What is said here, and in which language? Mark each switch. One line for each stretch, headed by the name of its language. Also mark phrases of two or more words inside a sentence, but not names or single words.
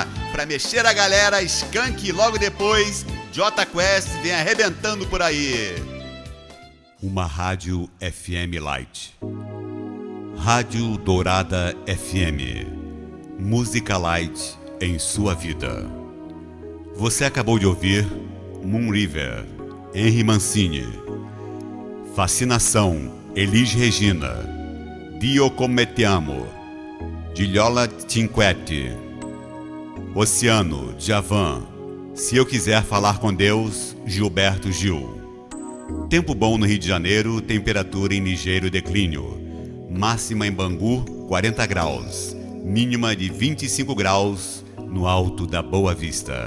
Portuguese: Para mexer a galera, Skank e logo depois, Jota Quest vem arrebentando por aí. Uma rádio FM Light. Rádio Dourada FM. Música light em sua vida. Você acabou de ouvir Moon River, Henry Mancini. Fascinação, Elis Regina. Dio come te amo, Giliola Cinquetti. Oceano, Djavan. Se eu quiser falar com Deus, Gilberto Gil. Tempo bom no Rio de Janeiro, temperatura em ligeiro declínio. Máxima em Bangu, 40 graus. Mínima de 25 graus no alto da Boa Vista.